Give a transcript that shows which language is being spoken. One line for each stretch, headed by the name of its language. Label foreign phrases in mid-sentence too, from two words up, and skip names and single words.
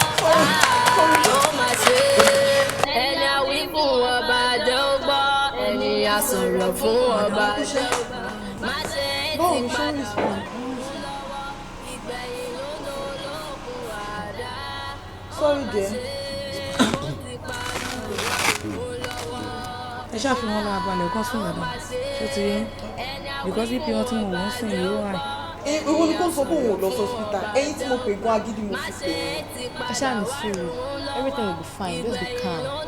Yoruba: Ó mà ṣe, ẹni a wí fún ọba jẹ́ ó gbọ́. Ẹni a sọ̀rọ̀ fún ọba jẹ́ ó gbà. Má ṣe é ti padà wá rùn ún lọ́wọ́. Ìgbẹ̀yìn ló dolókun àdá.
English: Sorry, dear.
Yoruba: Ẹ ṣáà fi wọn lára balẹ̀ kán sùn dáadáa. Ṣé ti yé?
English: Because B P
Yoruba: wọn tí mo wò ń sìn yìí ó high. Ẹ, ìwọ ni kò sọ pé òun ò lọ sí hospital. Ẹ̀yin tí mo pè gan agídí mo fi pè é. Ẹ ṣáà ní sùúrù.
English: Everything will be fine. Just be calm.